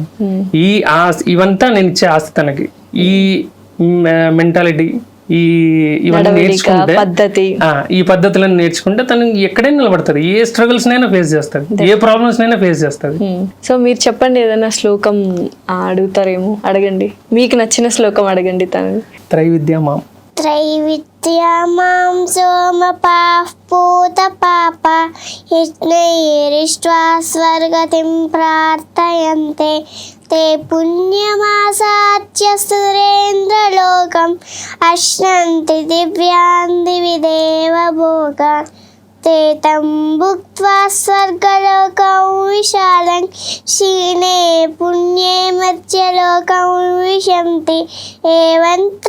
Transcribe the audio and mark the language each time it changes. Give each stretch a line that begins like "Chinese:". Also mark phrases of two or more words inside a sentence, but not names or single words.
Telugu: ఈ ఇవంతా నేను ఇచ్చే ఆస్తి తనకి, ఈ మెంటాలిటీ ఇవన్నీ నేర్చుకుంటే ఈ పద్ధతులను నేర్చుకుంటే తను ఎక్కడైనా నిలబడుతుంది, ఏ స్ట్రగుల్స్ నైనా ఫేస్ చేస్తుంది, ఏ ప్రాబ్లమ్స్ నైనా ఫేస్ చేస్తుంది. సో మీరు చెప్పండి, ఏదైనా శ్లోకం అడుగుతారేమో, అడగండి, మీకు నచ్చిన శ్లోకం అడగండి. తను
Sanskrit: త్రైవిద్యమాం त्रैविद्यमां सोमपाः पूतपापा यज्ञैरिष्ट्वा स्वर्गतिं प्रार्थयन्ते ते पुण्यमासाच्य सुरेन्द्रलोकम् अश्नन्ति दिव्यान् दिवि देवभोगान् ते तं भुक्त्वा स्वर्गलोकं विशालं क्षीणे पुण्ये मध्यलोकं विशन्ति एवं